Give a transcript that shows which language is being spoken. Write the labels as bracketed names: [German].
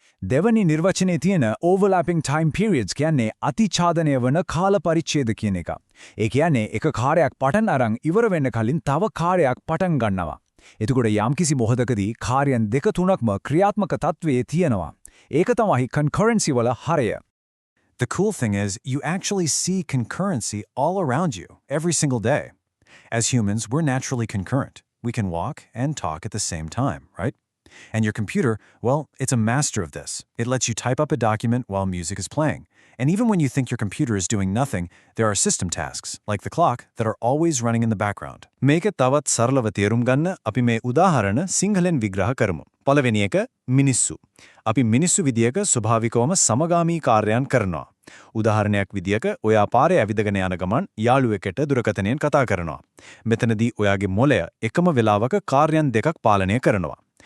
[Sinhala] දෙවනි නිර්වචනයේ තියෙන overlapping time periods කියන්නේ අතිචාදනය වන කාල පරිච්ඡේද කියන එක. ඒ කියන්නේ එක කාර්යයක් පටන් අරන් ඉවර වෙන්න කලින් තව කාර්යයක් පටන් ගන්නවා. එතකොට යම්කිසි මොහොතකදී කාර්යයන් දෙක තුනක්ම ක්‍රියාත්මක තත්වයේ තියෙනවා. ඒක තමයි concurrency වල හරය. [English] The cool thing is, you actually see concurrency all around you, every single day. As humans, we're naturally concurrent. We can walk and talk at the same time, right? And your computer, well, it's a master of this. It lets you type up a document while music is playing. And even when you think your computer is doing nothing, there are system tasks, like the clock, that are always running in the background. [Sinhala] මේක තවත් සරලව තේරුම් ගන්න අපි මේ උදාහරණ සිංහලෙන් විග්‍රහ කරමු. පළවෙනි එක මිනිස්සු. අපි මිනිස්සු විදියක ස්වභාවිකවම සමගාමී කාර්යයන් කරනවා. උදාහරණයක් විදියක ඔයා පාරේ ඇවිදගෙන යන ගමන් යාළුවෙකුට දුරකථනයෙන් කතා කරනවා. මෙතනදී ඔයාගේ මොළය එකම වෙලාවක කාර්යයන් දෙකක් පාලනය කරනවා.